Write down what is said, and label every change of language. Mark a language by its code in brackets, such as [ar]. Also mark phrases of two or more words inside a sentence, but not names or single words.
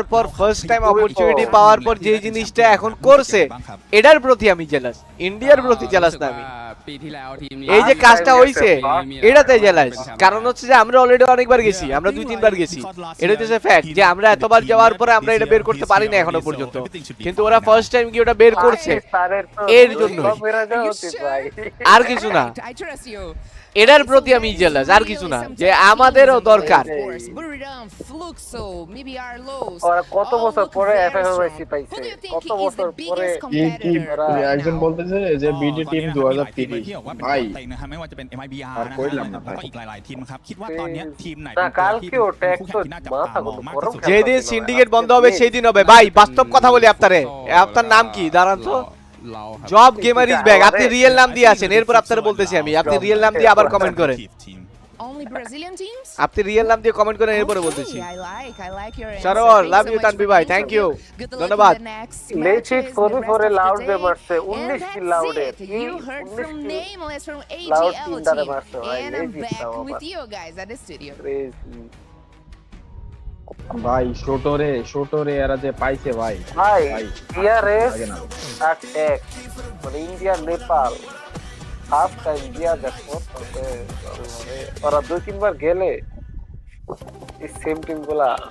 [bn] পর [en] first time opportunity [bn] পাওয়ার পর যে জিনিসটা এখন করছে এটার প্রতি আমি জেলাস ইন্ডিয়ার প্রতি জেলাস না আমি এই যে কাজটা হইছে এটাতে জেলাস কারণ হচ্ছে যে আমরা অলরেডি অনেকবার গেছি আমরা 2-3 বার গেছি এটা হচ্ছে ফ্যাক্ট যে আমরা এতবার যাওয়ার পরে আমরা এটা বের করতে পারি না এখনো পর্যন্ত কিন্তু ওরা [en] first time [bn] কি ওটা বের করছে এর জন্য আর কিছু না এটার প্রতি আমি জেলাস আর কিছু না যে আমাদেরও দরকার ওরা কত বছর পরে এফএফএসি পাইছে কত বছর পরে একজন বলতেছে যে [en] BD team [bn] 2030 ভাই [th] ไม่ว่าจะเป็น MIBR [bn] আর কইলাম না [th] แล้วก็อีกหลายๆทีมครับคิดว่าตอนนี้ทีมไหน [bn] না কালকে ওটা একটু মাথা গরম যেদিন সিন্ডিকেট বন্ধ হবে সেই দিন হবে ভাই বাস্তব কথা বলি আপনারে আপনার নাম কি দাঁড়ান তো [en] Job Gamer is back [bn] আপনি রিয়েল নাম দিয়ে আছেন এরপর আপনারা বলতেছি আমি আপনি রিয়েল নাম দিয়ে আবার কমেন্ট করেন [en] Only Brazilian teams? [bn] আপনি রিয়েল নাম দিয়ে কমেন্ট করেন এরপর বলতেছি [en] I like your answer. [bn] সরোর [en] love you [bn] তানবি ভাই [en] thank you [bn] ধন্যবাদ লেচিক ফোরে ফোরে লাউড গে মারছে 19 কি লাউডে [en] You heard from Nameless from AGL team and I'm back with you guys at the studio. [bn] ভাই ছোটরে এরা যে পাইছে ভাই ভাই [en] TRS attack [bn] মানে ইন্ডিয়া নেপাল [en] half time [bn] দিয়া দেখো ওরা 2-3 বার গেলে এই [en] same team [bn] গুলা